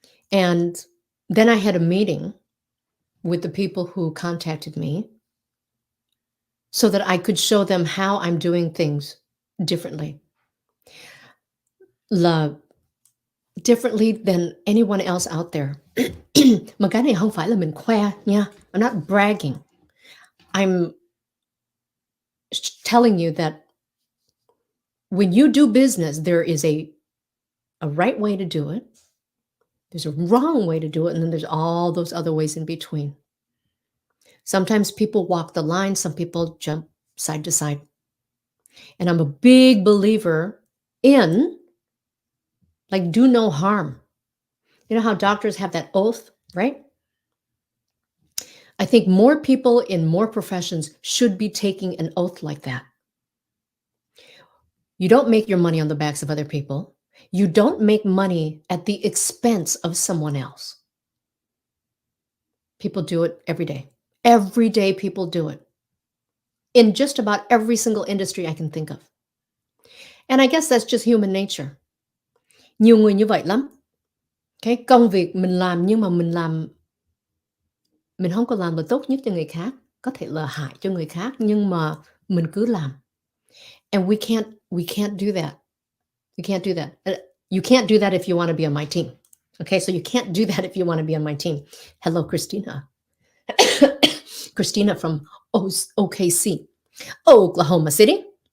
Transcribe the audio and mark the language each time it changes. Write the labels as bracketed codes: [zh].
[en] And then I had a meeting with the people who contacted me so that I could show them how I'm doing things differently. Differently than anyone else out there. [vi] Mà cái này không phải là mình khoe nha. [en] I'm not bragging. I'm telling you that when you do business, there is a right way to do it. There's a wrong way to do it. And then there's all those other ways in between. Sometimes people walk the line. Some people jump side to side. And I'm a big believer in like do no harm. You know how doctors have that oath, right? I think more people in more professions should be taking an oath like that. You don't make your money on the backs of other people. You don't make money at the expense of someone else. People do it every day. Every day people do it. In just about every single industry I can think of. And I guess that's just human nature. [vi] Nhiều người như vậy lắm. Cái công việc mình làm nhưng mà mình không có làm là tốt nhất cho người khác. Có thể là hại cho người khác nhưng mà mình cứ làm. [en] And we can't do that. You can't do that. You can't do that if you want to be on my team. Okay, so you can't do that if you want to be on my team. Hello, Christina. Christina from OKC, Oklahoma City.